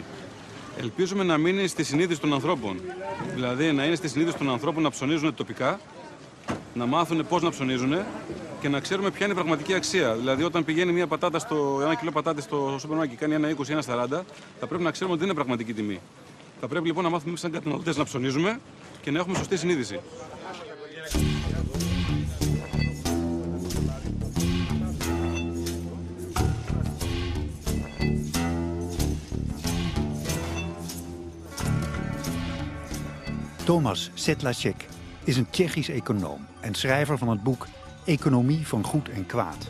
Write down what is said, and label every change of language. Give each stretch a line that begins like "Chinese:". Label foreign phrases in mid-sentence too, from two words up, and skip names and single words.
Greek: Ελπίζουμε να μείνει στη συνείδηση των ανθρώπων. Δηλαδή να είναι στη συνείδηση των ανθρώπων να ψωνίζουν τοπικά, να μάθουν πώς να ψωνίζουν και να ξέρουμε ποια είναι η πραγματική αξία. Δηλαδή, όταν πηγαίνει μια πατάτα ένα κιλό πατάτες στο σούπερ μάρκετ και κάνει 1,20 ή 1,40, θα πρέπει να ξέρουμε ότι δεν είναι πραγματική τιμή. Θα πρέπει λοιπόν να μάθουμε σαν καταναλωτές να ψωνίζουμε και να έχουμε σωστή συνείδηση.
Dutch: Thomas Sedlacek is een Tsjechisch econoom en schrijver van het boek Economie van goed en kwaad.